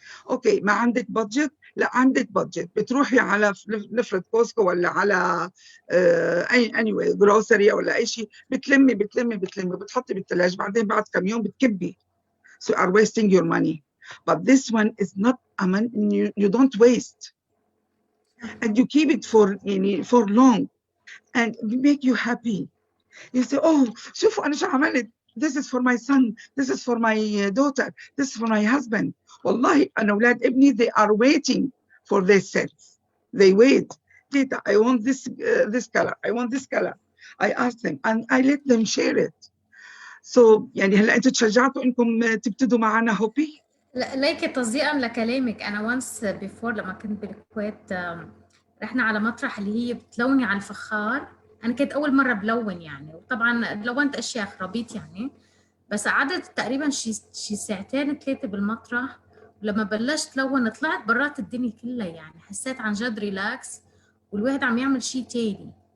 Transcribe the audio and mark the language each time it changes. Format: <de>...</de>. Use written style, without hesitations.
<ar>أوكي ما عندك بادجت؟ لا عندك بادجت، بتروحي على نفرض كوسكو ولا على anyway جروسري ولا أي شيء، بتلمي بتحطي بالثلاجة، بعدين بعد كم يوم بتكبي.</ar> <en>So you are wasting your money. But this one is not a money, you don't waste. And you keep it for long. And it make you happy. You say, oh,</en> <ar>شوفوا أنا شو عملت.</ar> <en>This is for my son. This is for my daughter. This is for my husband.</en> <ar>والله أنا أولاد ابني,</ar> <en>they are waiting for their sets. They wait. Tita, I want this color. I want this color. I ask them and I let them share it.</en> <ar>So يعني هلا انتوا تشجعتوا انكم تبتدوا معنا هوبي؟ ليكي تصديقا لكلامك، انا وانس بيفور لما كنت بالكويت رحنا على مطرح اللي هي بتلوني على الفخار. انا كنت اول مره بلون يعني، وطبعا لونت اشياء خرابيط يعني، بس قعدت تقريبا شي ساعتين 3 بالمطرح، ولما بلشت لون طلعت برات الدنيا كلها يعني، حسيت عن جد ريلاكس والواحد عم يعمل شيء تاني.</ar>